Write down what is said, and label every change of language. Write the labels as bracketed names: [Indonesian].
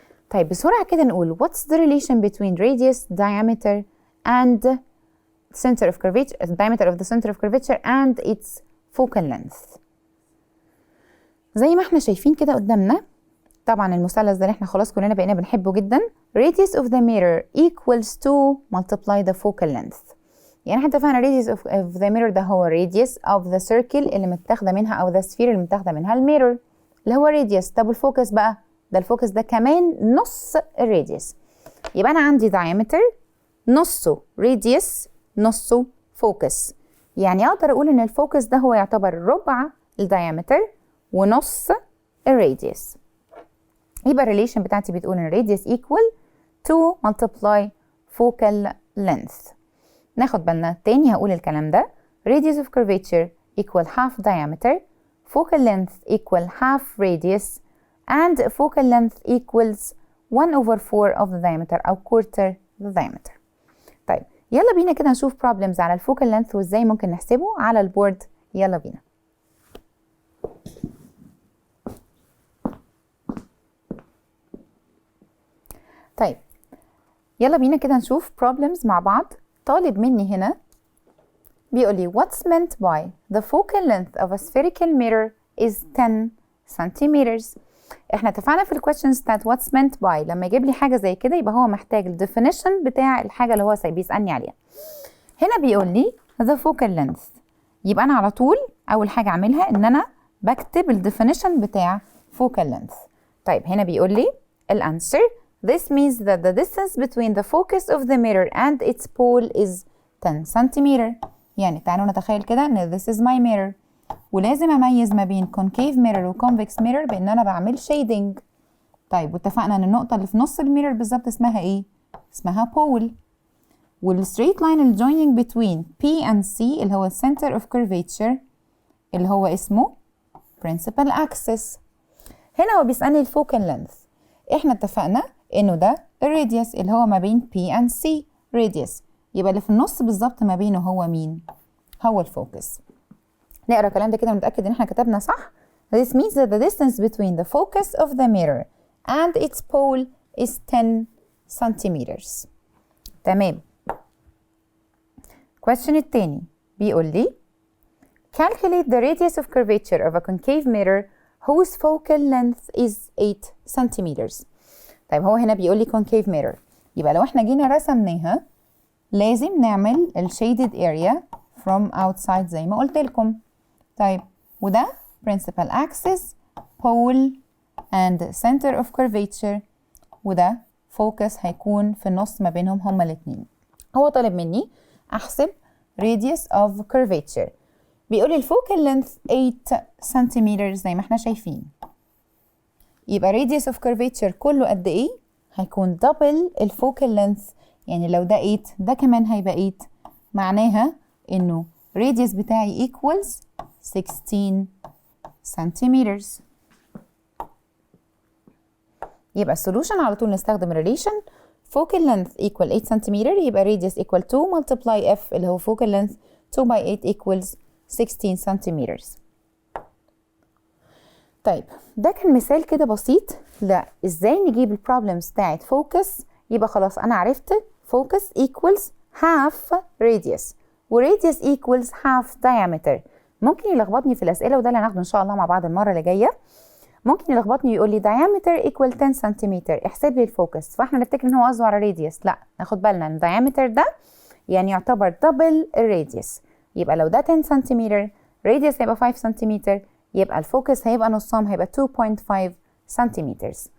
[Arabic] طيب بسرعة كده نقول [English] what's the relation between radius, diameter and center of curvature, diameter of the center of curvature and its focal length. [Arabic] زي ما احنا شايفين كده قدامنا، طبعا المثلث ده اللي احنا خلاص كلنا بقينا بنحبه جدا. [English] radius of the mirror equals to multiply the focal length. [Arabic] يعني احنا اتفقنا [English] radius of the mirror [Arabic] ده هو [English] radius of the circle [Arabic] اللي متاخده منها او [English] the sphere [Arabic] اللي متاخده منها الميرور اللي هو radius. طب الفوكس بقى ده الفوكس ده كمان نص الراديوس. يبقى انا عندي diameter نصه radius نصه فوكس. يعني اقدر اقول ان الفوكس ده هو يعتبر ربع الدايمتر ونص الراديوس. يبقى الريليشن بتاعتي بتقول ان [English] radius equal to multiply focal length. [Arabic] ناخد بالنا تاني هقول الكلام ده. [English] radius of curvature equal half diameter, focal length equal half radius, and focal length equals 1/4 of the diameter أو quarter the diameter. [Arabic] طيب يلا بينا كده نشوف problems على الفوكال لينث وازاي ممكن نحسبه على البورد. يلا بينا. طيب يلا بينا كده نشوف problems مع بعض. طالب مني هنا بيقول لي [English] what's meant by the focal length of a spherical mirror is 10 centimeters. [Arabic] احنا اتفقنا في الكويشنز بتاعت what's meant by لما يجيب لي حاجه زي كده يبقى هو محتاج الديفينيشن بتاع الحاجه اللي هو بيسالني عليها. هنا بيقول لي the focal length، يبقى انا على طول اول حاجه اعملها ان انا بكتب الديفينيشن بتاع focal length. طيب هنا بيقول لي الانسر [English] this means that the distance between the focus of the mirror and its pole is 10 centimeter. [Arabic] يعني تعالوا نتخيل كده ان [English] this is my mirror [Arabic] ولازم اميز ما بين concave mirror و convex mirror بان انا بعمل shading. طيب واتفقنا ان النقطه اللي في نص الميرور بالظبط اسمها ايه؟ اسمها pole. [English] والstraight line اللي joining between P and C اللي هو center of curvature [Arabic] اللي هو اسمه [English] principal axis. [Arabic] هنا هو بيسألني الفوكال length. احنا اتفقنا انه ده الراديوس اللي هو ما بين P and C radius، يبقى اللي في النص بالظبط ما بينه هو مين؟ هو الفوكس. نقرا الكلام ده كده ونتأكد ان احنا كتبنا صح. [English] This means that the distance between the focus of the mirror and its pole is 10 centimeters. [Arabic] تمام. [English] question [Arabic] التاني بيقول لي [English] calculate the radius of curvature of a concave mirror whose focal length is 8 centimeters. [Arabic] طيب هو هنا بيقول لي concave mirror، يبقى لو احنا جينا رسمناها لازم نعمل ال shaded area from outside زي ما قلت لكم. طيب وده principal axis pole and center of curvature، وده focus هيكون في النص ما بينهم هما الاتنين. هو طالب مني احسب radius of curvature، بيقول لي الفوكال length 8 سنتيمتر زي ما احنا شايفين، يبقى radius of curvature كله قد ايه؟ هيكون double الفوكال length، يعني لو ده 8 ده كمان هيبقى 8، معناها انه radius بتاعي equals 16 سنتيمتر. يبقى السولوشن على طول نستخدم [English] relation focal length equal 8 سنتيمتر، يبقى radius equal 2 multiply f اللي هو focal length 2 by 8 equals 16 سنتيمتر. [Arabic] طيب ده كان مثال كده بسيط لا ازاي نجيب البروبلمز بتاعت focus. يبقى خلاص انا عرفت [English] focus equals half radius و radius equals half diameter. [Arabic] ممكن يلخبطني في الاسئله وده اللي هناخده ان شاء الله مع بعض المره اللي جايه. ممكن يلخبطني ويقول لي diameter equal 10 سنتيمتر احسب لي الفوكس، فاحنا نفتكر ان هو قصده على radius. لا، ناخد بالنا ان diameter ده يعني يعتبر دبل الراديوس، يبقى لو ده 10 سنتيمتر radius هيبقى 5 سنتيمتر، يبقى الفوكس هيبقى نصهم هيبقى 2.5 سنتيمتر.